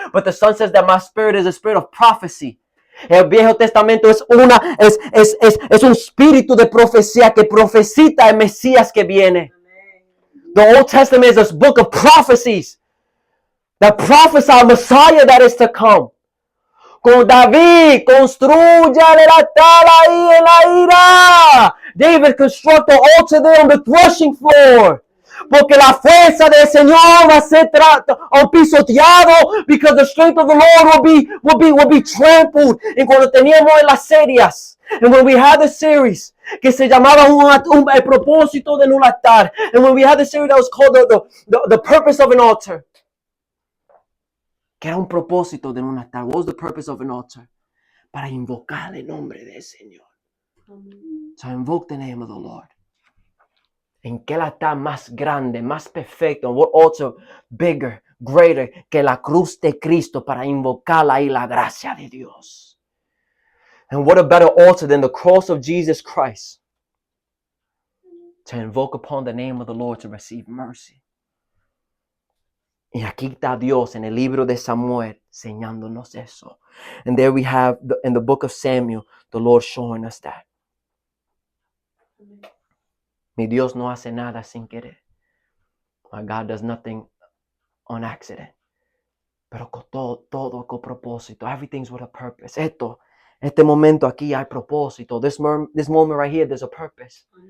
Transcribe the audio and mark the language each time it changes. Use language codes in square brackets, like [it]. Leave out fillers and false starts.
[en] But the Son says that my spirit is a spirit of prophecy. [es] El Viejo Testamento es un espíritu de profecía que profetiza el Mesías que viene. [en] Amen. The Old Testament is a book of prophecies that prophesy a Messiah that is to come. [es] Con David, construya el altar ahí en la ira. [en] David construct the altar there on the threshing floor. [es] Porque la fuerza del Señor va a ser pisoteado, [en] because the strength of the Lord will be trampled. [es] Y cuando teníamos en las series, [en] And when we had the series [es] que se llamaba el propósito de un altar, [en] and when we had the series that was called the purpose of an altar, [es] que era un propósito de un altar. [en] What was the purpose of an altar? [es] Para invocar el nombre del Señor. [en] So invoke the name of the Lord. [es] ¿En qué altar más grande, más perfecto? [en] What altar bigger, greater [es] que la cruz de Cristo para invocar ahí la gracia de Dios? [en] And what a better altar than the cross of Jesus Christ to invoke upon the name of the Lord to receive mercy. [es] Y aquí está Dios en el libro de Samuel enseñándonos eso. [en] And there we have in the book of Samuel, the Lord showing us that. [es] Mi Dios no hace nada sin querer. [en] My God does nothing on accident. [es] Pero con todo con propósito. [en] Everything's with a purpose. [es] Este momento aquí hay propósito. [en] This moment right here, there's a purpose.